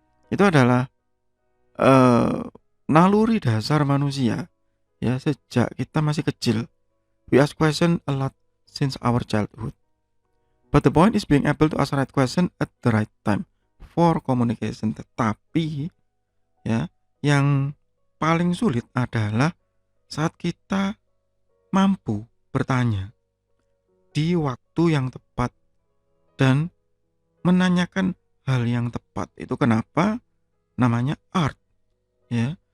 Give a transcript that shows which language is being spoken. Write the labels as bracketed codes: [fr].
[id] Itu adalah eh, naluri dasar manusia ya, sejak kita masih kecil. [en] We ask question a lot since our childhood. But the point is being able to ask right question at the right time for communication. [id] Tetapi ya, yang paling sulit adalah saat kita mampu bertanya di waktu yang tepat dan menanyakan hal yang tepat. Itu kenapa namanya art ya.